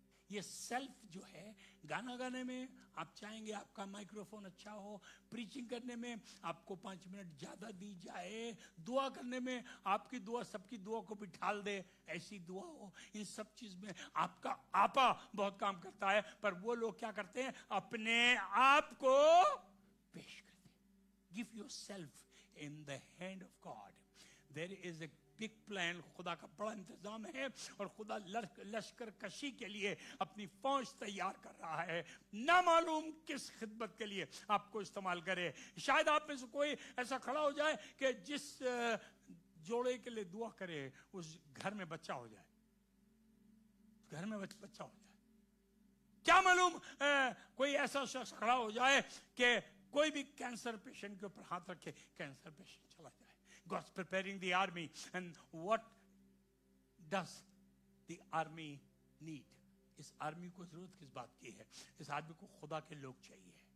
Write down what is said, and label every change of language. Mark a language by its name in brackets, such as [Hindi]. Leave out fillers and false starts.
[Urdu] یہ سیلف جو ہے، گانا گانے میں آپ چاہیں گے آپ کا مائکروفون اچھا ہو، پریچنگ کرنے میں آپ کو 5 منٹ زیادہ دی جائے، دعا کرنے میں آپ کی دعا سب کی دعا کو بٹھال دے ایسی دعا ہو. ان سب چیز میں آپ کا آپا بہت کام کرتا ہے. پر وہ لوگ کیا کرتے ہیں؟ اپنے آپ کو پیش کرتے ہیں. [English] Give yourself in the hand of God. There is a big plan. [Urdu] خدا کا بڑا انتظام ہے، اور خدا لشکر کشی کے لیے اپنی فوج تیار کر رہا ہے. نہ معلوم کس خدمت کے لیے آپ کو استعمال کرے. شاید آپ میں سے کوئی ایسا کھڑا ہو جائے کہ جس جوڑے کے لیے دعا کرے اس گھر میں بچہ ہو جائے، گھر میں بچہ ہو جائے. کیا معلوم کوئی ایسا شخص کھڑا ہو جائے کہ کوئی بھی کینسر پیشنٹ کے اوپر ہاتھ رکھے، کینسر پیشنٹ چلا جائے. [English] God's preparing the army. And what does the army need? [Urdu] اس army کو ضرورت کس بات کی ہے؟ اس آدمی کو خدا کے لوگ چاہیے.